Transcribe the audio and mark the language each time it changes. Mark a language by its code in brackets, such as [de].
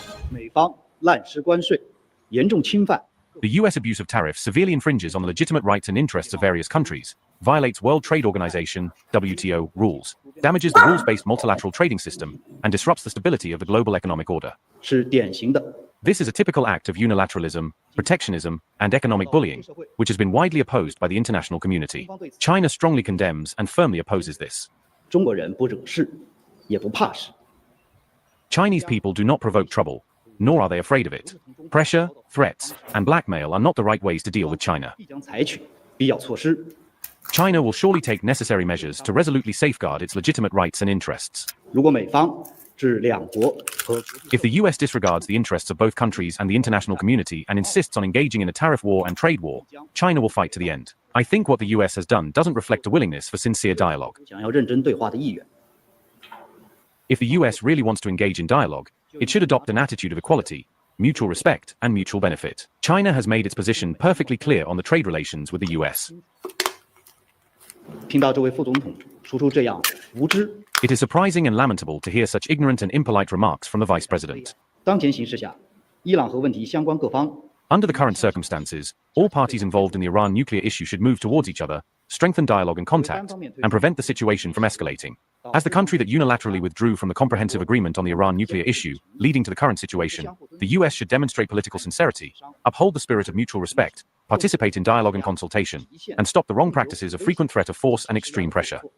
[zh] 美方滥施关税，严重侵犯 [en] The US abuse of tariffs severely infringes on the legitimate rights and interests of various countries, violates World Trade Organization (WTO) rules, damages the rules-based multilateral trading system, and disrupts the stability of the global economic order. [zh] 是典型的 [en] This is a typical act of unilateralism, protectionism, and economic bullying, which has been widely opposed by the international community. China strongly condemns and firmly opposes this. [zh] 中国人不惹事，也不怕事。 [en] Chinese people do not provoke trouble, nor are they afraid of it. Pressure, threats, and blackmail are not the right ways to deal with China. [zh] 必将采取必要措施。 [en] China will surely take necessary measures to resolutely safeguard its legitimate rights and interests. [zh] 如果美方置两国和 [en] If the US disregards the interests of both countries and the international community and insists on engaging in a tariff war and trade war, China will fight to the end. I think what the US has done doesn't reflect a willingness for sincere dialogue. [zh] 想要认真对话的意愿。 [en] If the US really wants to engage in dialogue, it should adopt an attitude of equality, mutual respect, and mutual benefit. China has made its position perfectly clear on the trade relations with the US. [zh] 听到这位副总统说出这样无知， [en] It is surprising and lamentable to hear such ignorant and impolite remarks from the Vice President. [zh] 当前形势下，伊朗核问题相关各方 [en] Under the current circumstances, all parties involved in the Iran nuclear issue should move towards each other, strengthen dialogue and contact, and prevent the situation from escalating. As the country that unilaterally withdrew from the comprehensive agreement on the Iran nuclear issue, leading to the current situation, the US should demonstrate political sincerity, uphold the spirit of mutual respect, participate in dialogue and consultation, and stop the wrong practices of frequent threat of force and extreme pressure.